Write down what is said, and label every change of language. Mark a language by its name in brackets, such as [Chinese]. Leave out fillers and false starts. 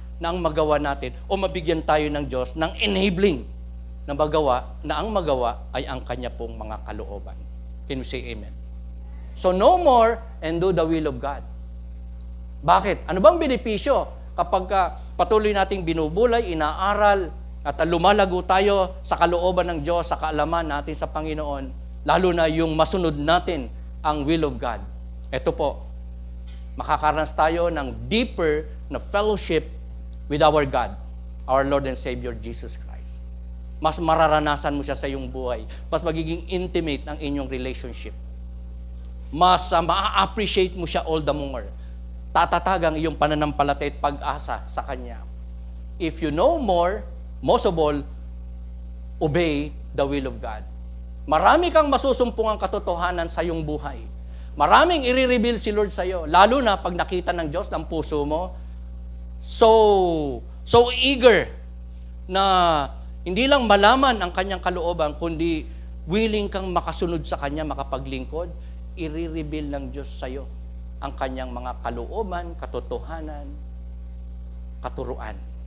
[Filipino] na ang magawa natin o mabigyan tayo ng Diyos ng enabling na ang magawa ay ang Kanya pong mga kalooban. [English] Can we say amen? So no more and do the will of God. [Filipino] Bakit? Ano bang benepisyo kapag patuloy nating binubulay, inaaral, at lumalago tayo sa kalooban ng Diyos, sa kaalaman natin sa Panginoon, lalo na yung masunod natin ang [English] will of God? [Filipino] Ito po, makakaranas tayo ng [English] deeper na fellowship with our God, our Lord and Savior Jesus Christ. [Filipino] Mas mararanasan mo siya sa iyong buhay. Mas magiging intimate ang inyong relationship. Mas ma-appreciate mo siya [English] all the more. [Filipino] Tatatag ang iyong pananampalataya at pag-asa sa Kanya. [English] If you know more, most of all, obey the will of God. [Filipino] Marami kang masusumpungang katotohanan sa iyong buhay. Maraming i-reveal si Lord sa iyo. Lalo na pag nakita ng Diyos ng puso mo, [English] so eager [Filipino] na hindi lang malaman ang Kanyang kalooban, kundi willing kang makasunod sa Kanya, makapaglingkod, i-reveal ng Diyos sa iyo ang Kanyang mga kalooban, katotohanan, katuruan.